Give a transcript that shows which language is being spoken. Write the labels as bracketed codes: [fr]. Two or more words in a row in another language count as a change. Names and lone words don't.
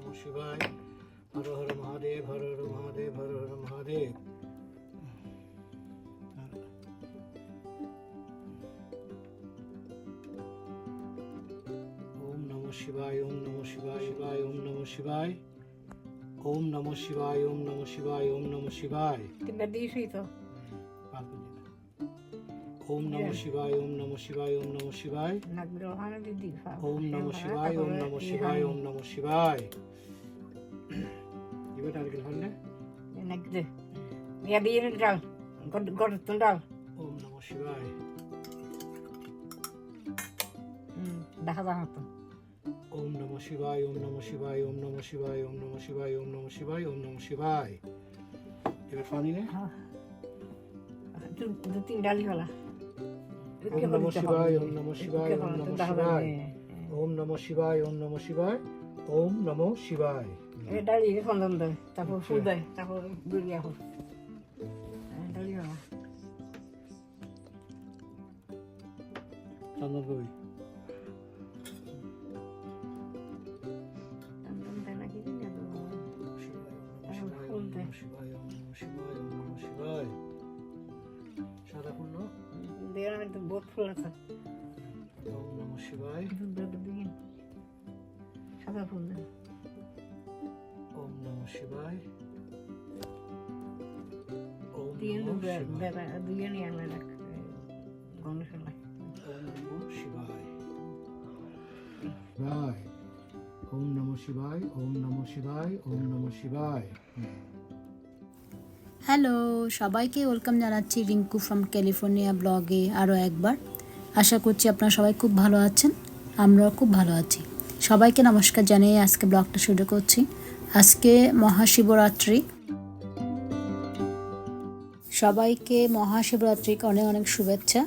[sa] শিবায়। হর হর মহাদেব, হর হর মহাদেব, হর হর মহাদেব। ওম নমঃ শিবায়, ওম নমঃ শিবায়, শিবায়, ওম নমঃ শিবায়। ওম নমঃ শিবায়, ওম নমঃ শিবায়, ওম নমঃ শিবায়। ওম নমঃ শিবায়, ওম নমঃ শিবায়, ওম নমঃ শিবায়। ওম নমঃ শিবায়, ওম নমঃ শিবায়, ওম নমঃ শিবায়। [bn] এবার টার্গেট হল না? [sa] ওম নমঃ শিবায়। ওম নমঃ শিবায়, ওম নমঃ শিবায়, ওম নমঃ শিবায়, ওম নমঃ শিবায়, ওম নমঃ শিবায়, ওম নমঃ শিবায়। [bn] এবার পানি নে। [sa] ওম নমঃ শিবায়, ওম নমঃ শিবায়, ওম নমঃ শিবায়। ওম নমঃ শিবায়, ওম নমঃ শিবায়, ওম নমঃ শিবায়। [bn] তারপর ফুল দেয়, তারপর বেরিয়ে হোক ডালি হওয়া চন্দন কবি। সাদা ফুল না? বহুত ফুল আছে। [sa] ওম নমঃ শিবায়। [bn] সাদা ফুল দেয়। [sa] ওম নমঃ শিবায়। ওম [bn] দিয়ে [sa] নমঃ শিবায়। [bn] দুইয়ে নিয়ে আনলে গণেশালায়। [sa] ওম নমঃ শিবায়। শিবায়। ওম নমঃ শিবায়, ওম নমঃ শিবায়, ওম নমঃ শিবায়। [bn] হ্যালো, সবাইকে ওয়েলকাম জানাচ্ছি রিঙ্কু ফ্রম ক্যালিফোর্নিয়া ব্লগে আরও একবার। আশা করছি আপনারা সবাই খুব ভালো আছেন, আমরাও খুব ভালো আছি। সবাইকে নমস্কার জানিয়ে আজকে ব্লগটা শুরু করছি। আজকে মহাশিবরাত্রি, সবাইকে মহাশিবরাত্রিকে অনেক অনেক শুভেচ্ছা।